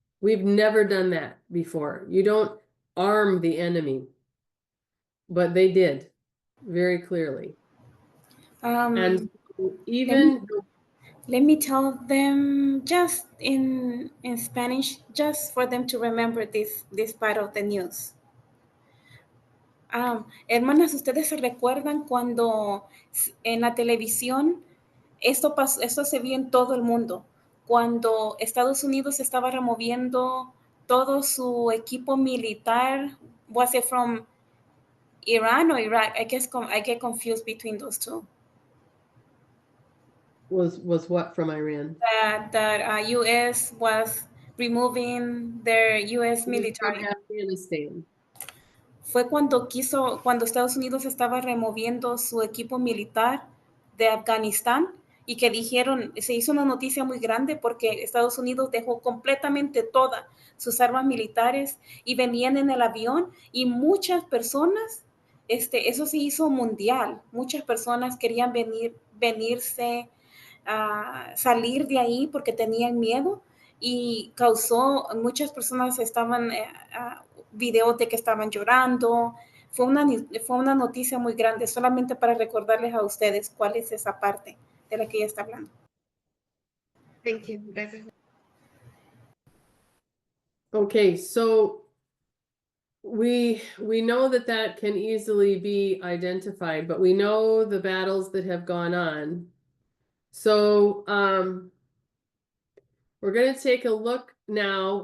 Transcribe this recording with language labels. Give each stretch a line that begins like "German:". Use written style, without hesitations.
English: We've never done that before. You don't arm the enemy, but they did very clearly. And even let me tell them just in Spanish, just for them to remember this part of the news.
Spanish: Hermanas, ¿ustedes se recuerdan cuando en la televisión esto se vio en todo el mundo? Cuando Estados Unidos estaba removiendo todo su equipo militar,
English: was it from Iran or Iraq? I get confused between those two. was what from Iran? That U.S. was removing their U.S. military. From Afghanistan.
Spanish: Fue cuando Estados Unidos estaba removiendo su equipo militar de Afganistán y que dijeron, se hizo una noticia muy grande porque Estados Unidos dejó completamente todas sus armas militares y venían en el avión y muchas personas, eso se hizo mundial, muchas personas querían venirse a salir de ahí porque tenían miedo y muchas personas estaban videos de que estaban llorando. Fue una noticia muy grande, solamente para recordarles a ustedes cuál es esa parte de la que ella está hablando.
English: Thank you.
Spanish: Gracias.
English: Okay, so we know that can easily be identified, but we know the battles that have gone on. So we're going to take a look now.